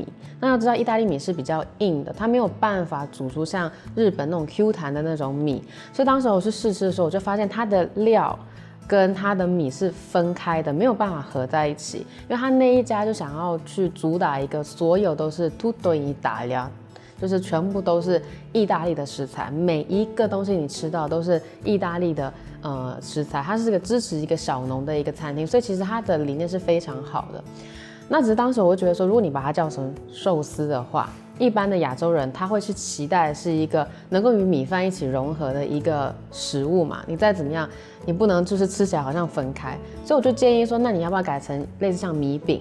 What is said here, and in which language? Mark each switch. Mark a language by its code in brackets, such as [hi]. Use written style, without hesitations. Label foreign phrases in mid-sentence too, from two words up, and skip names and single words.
[zh] 那要知道，意大利米是比较硬的，它没有办法煮出像日本那种 Q 弹的那种米。所以当时我去试吃的时候，我就发现它的料跟它的米是分开的，没有办法合在一起。因为他那一家就想要去主打一个所有都是 [it] tutto in Italia。 [zh] 就是全部都是意大利的食材，每一个东西你吃到都是意大利的食材，它是个支持一个小农的一个餐厅，所以其实它的理念是非常好的。那只是当时我会觉得说，如果你把它叫成寿司的话，一般的亚洲人他会去期待是一个能够与米饭一起融合的一个食物嘛，你再怎么样，你不能就是吃起来好像分开，所以我就建议说，那你要不要改成类似像米饼？